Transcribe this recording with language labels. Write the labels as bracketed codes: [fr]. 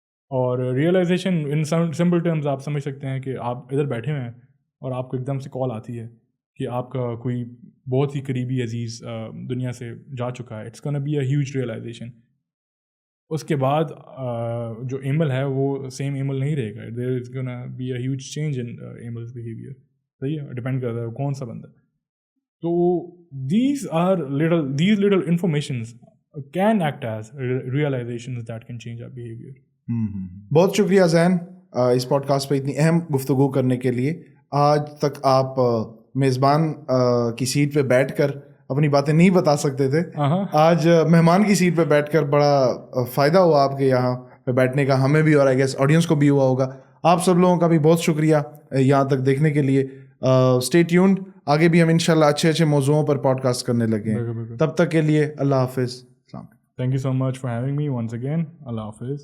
[ur] اور ریئلائزیشن ان simple terms آپ سمجھ سکتے ہیں کہ آپ ادھر بیٹھے ہوئے ہیں اور آپ کو ایک دم سے کال آتی ہے کہ آپ کا کوئی بہت ہی قریبی عزیز دنیا سے جا چکا ہے. [en] It's gonna be a huge realization. [ur] اس کے بعد جو ایمل ہے وہ سیم ایمل نہیں رہے گا. [en] There is gonna be a huge change in email's behaviour. [ur] صحیح ہے, ڈپینڈ کرتا ہے کون سا بندہ. [en] تو these little informations can act as realizations that can change our behavior. [ur] بہت شکریہ زین اس پوڈ کاسٹ پہ اتنی اہم گفتگو کرنے کے لیے. آج تک آپ میزبان کی سیٹ پہ بیٹھ کر اپنی باتیں نہیں بتا سکتے تھے, آج مہمان کی سیٹ پہ بیٹھ کر بڑا فائدہ ہوا آپ کے یہاں پہ بیٹھنے کا, ہمیں بھی اور [en] I guess [ur] آڈینس کو بھی ہوا ہوگا. آپ سب لوگوں کا بھی بہت شکریہ یہاں تک دیکھنے کے لیے. [en] stay tuned, [ur] آگے بھی ہم انشاءاللہ اچھے موضوعوں پر پوڈ کاسٹ کرنے لگے ہیں. تب تک کے لیے اللہ حافظ. [en] Thank you so much for having me once again. Allah Hafiz.